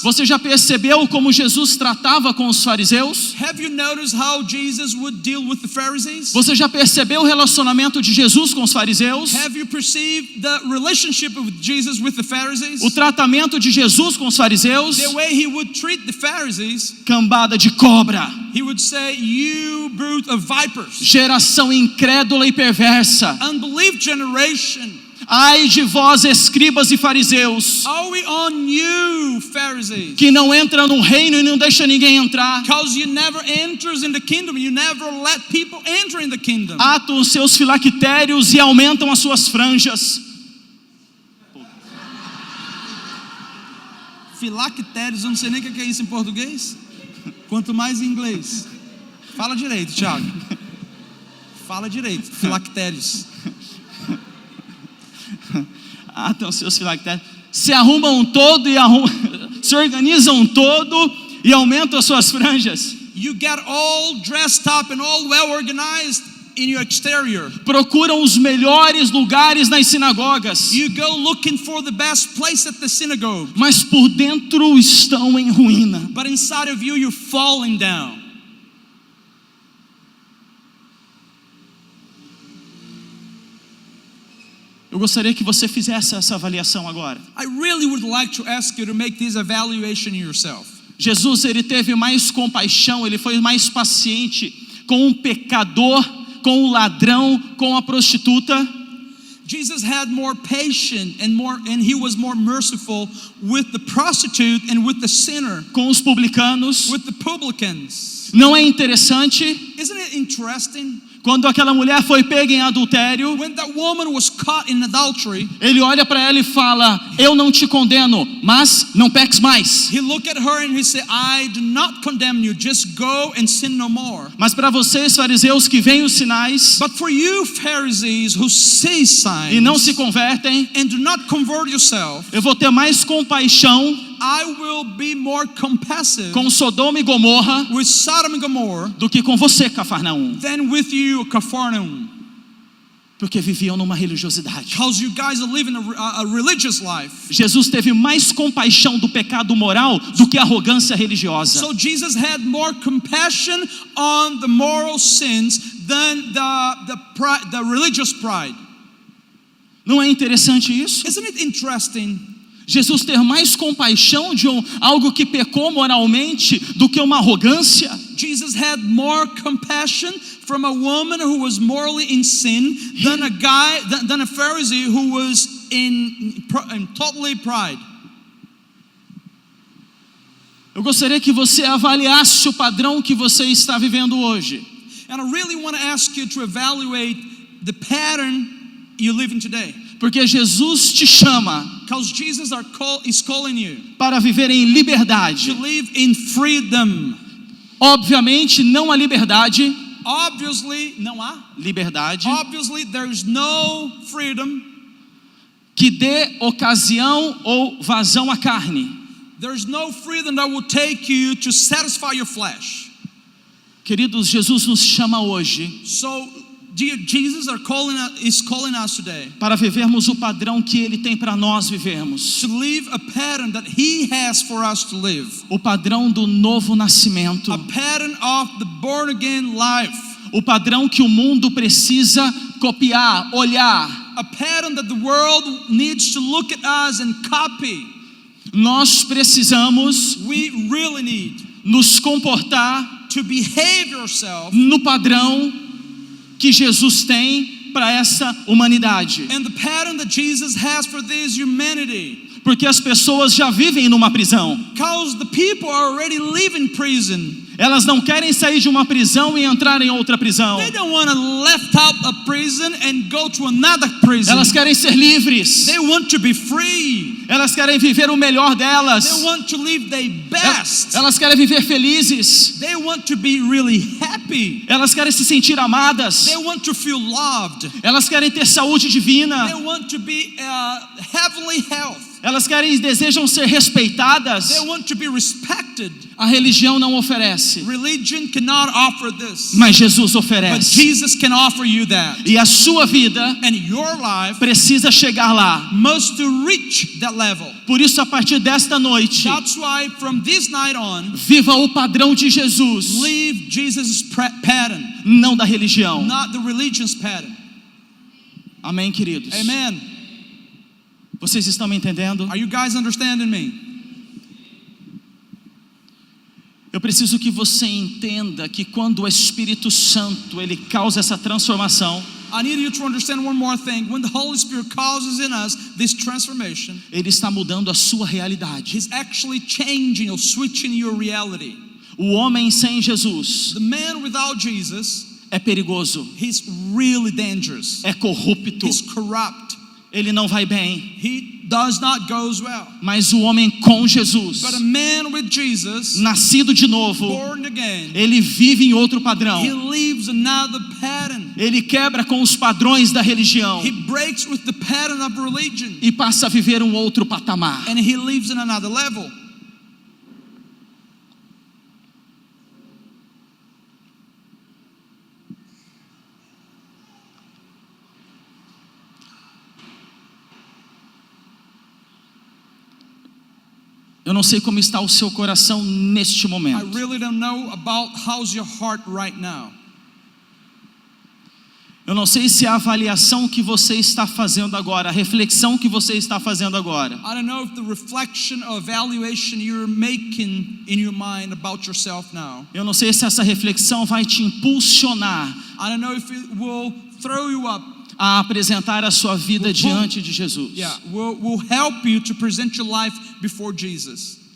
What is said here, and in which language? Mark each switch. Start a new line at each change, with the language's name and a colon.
Portuguese: Você já percebeu como Jesus tratava com os fariseus?
English: Have you noticed how Jesus would deal with the Pharisees?
Portuguese: Você já percebeu o relacionamento de Jesus com os fariseus?
English: Have you perceived the relationship of Jesus with the Pharisees?
Portuguese: O tratamento de Jesus com os fariseus?
English: The way he would treat the Pharisees,
Portuguese: Cambada de cobra,
English: he would say, you brood of vipers,
Portuguese: geração incrédula e perversa.
English: unbelief generation.
Portuguese: Ai de vós, escribas e fariseus,
English: Are we on you, Pharisees?
Portuguese: que não entra no reino e não deixa ninguém entrar.
English: Because you never enters in the kingdom. You never let people enter in the kingdom.
Portuguese: Atam os seus filactérios e aumentam as suas franjas. Filactérios, eu não sei nem o que é isso em português. Quanto mais em inglês. Fala direito, Thiago. Fala direito. Filactérios. Atam os seus filactérios. Se arrumam todo e se organizam todo e aumentam as suas franjas.
English: You get all dressed up and all well organized in your exterior.
Portuguese: Procuram os melhores lugares nas sinagogas.
English: You go looking for the best place at the synagogue.
Portuguese: Mas por dentro estão em ruína.
English: But inside of you, you're falling down.
Portuguese: Eu gostaria que você fizesse essa avaliação agora.
English: I really would like to ask you to make this evaluation yourself.
Portuguese: Jesus, ele teve mais compaixão, ele foi mais paciente com um pecador, com o ladrão, com a prostituta.
English: Jesus had more patience and he was more merciful with the prostitute and with the sinner,
Portuguese: Com os publicanos.
English: with the publicans.
Portuguese: Não é interessante?
English: Isn't it interesting?
Portuguese: Quando aquela mulher foi pega em adultério,
English: When that woman was caught in adultery,
Portuguese: ele olha para ela e fala: eu não te condeno, mas não peques mais.
English: he looked at her and he said, I do not condemn you, just go and sin no more.
Portuguese: Mas para vocês, fariseus, que veem os sinais
English: But for you, Pharisees, who see signs
Portuguese: e não se convertem,
English: and do not convert yourself,
Portuguese: eu vou ter mais compaixão
English: I will be more compassive
Portuguese: com Sodoma e Gomorra
English: with Sodom and Gomorrah
Portuguese: do que com você, Cafarnaum,
English: than with you, Capernaum.
Portuguese: porque viviam numa religiosidade.
English: Because you guys are living a religious life.
Portuguese: Jesus teve mais compaixão do pecado moral do que a arrogância religiosa.
English: So Jesus had more compassion on the moral sins than the religious pride.
Portuguese: Não é interessante isso?
English: Isn't it interesting?
Portuguese: Jesus ter mais compaixão de algo que pecou moralmente do que uma arrogância.
English: Jesus had more compassion from a woman who was morally in sin than a Pharisee who was in totally pride.
Portuguese: Eu gostaria que você avaliasse o padrão que você está vivendo hoje.
English: And I really want to ask you to evaluate the pattern you're living today.
Portuguese: Porque Jesus te chama
English: Because Jesus is calling you
Portuguese: para viver em liberdade.
English: to live in freedom.
Portuguese: Obviamente, não há liberdade.
English: Obviously,
Portuguese: não há. Liberdade
English: Obviously, there is no freedom.
Portuguese: que dê ocasião ou vazão à carne.
English: There is no freedom that will take you to satisfy your flesh.
Portuguese: Queridos, Jesus nos chama hoje
English: So, Jesus is calling us today
Portuguese: para vivermos o padrão que Ele tem para nós vivermos.
English: to live a pattern that He has for us to live.
Portuguese: O padrão do novo nascimento.
English: A pattern of the born again life.
Portuguese: O padrão que o mundo precisa copiar, olhar.
English: A pattern that the world needs to look at us and copy.
Portuguese: Nós precisamos
English: We really need
Portuguese: nos comportar
English: to behave yourself
Portuguese: no padrão que Jesus tem para essa humanidade.
English: and the pattern that Jesus has for this humanity.
Portuguese: Porque as pessoas já vivem numa prisão.
English: Because the people are already living prison.
Portuguese: Elas não querem sair de uma prisão e entrar em outra prisão.
English: They don't want to left out a prison and go to another prison.
Portuguese: Elas querem ser livres.
English: They want to be free.
Portuguese: Elas querem viver o melhor delas.
English: They want to live their best.
Portuguese: Elas querem viver felizes.
English: They want to be really happy.
Portuguese: Elas querem se sentir amadas.
English: They want to feel loved.
Portuguese: Elas querem ter saúde divina.
English: They want to be heavenly health.
Portuguese: Elas querem e desejam ser respeitadas.
English: They want to be respected.
Portuguese: A religião não oferece,
English: Religion cannot offer this.
Portuguese: mas Jesus
English: But
Portuguese: oferece.
English: Jesus can offer you that.
Portuguese: E a sua vida
English: And your life
Portuguese: precisa chegar lá.
English: must to reach that level.
Portuguese: Por isso, a partir desta noite,
English: That's why from this night on,
Portuguese: viva o padrão de Jesus,
English: live Jesus' pattern,
Portuguese: não da religião.
English: not the religion's pattern.
Portuguese: Amém, queridos?
English: Amen.
Portuguese: Vocês estão me entendendo?
English: Are you guys understanding me?
Portuguese: Eu preciso que você entenda que quando o Espírito Santo ele causa essa transformação,
English: I need you to understand one more thing. When the Holy Spirit causes in us this transformation,
Portuguese: ele está mudando a sua realidade.
English: He's actually changing or switching your reality.
Portuguese: O homem sem Jesus
English: The man without Jesus,
Portuguese: é perigoso,
English: he's really dangerous.
Portuguese: é corrupto,
English: He's corrupt.
Portuguese: ele não vai bem.
English: He does not goes well.
Portuguese: Mas o homem com Jesus,
English: But a man with Jesus,
Portuguese: nascido de novo,
English: born again,
Portuguese: ele vive em outro padrão.
English: he lives another pattern.
Portuguese: Ele quebra com os padrões da religião
English: He breaks with the pattern of religion,
Portuguese: e passa a viver um outro patamar.
English: and he lives in another level.
Portuguese: Eu não sei como está o seu coração neste
English: I
Portuguese: momento.
English: really don't know about how's your heart right now.
Portuguese: Eu não sei se a avaliação que você está fazendo agora, a reflexão que você está fazendo agora,
English: I don't know if the reflection or evaluation you're making in your mind about yourself now.
Portuguese: eu não sei se essa reflexão vai te impulsionar
English: I don't know if it will throw you up.
Portuguese: a apresentar a sua vida diante de Jesus.
English: Yeah, will help you to present your life before Jesus.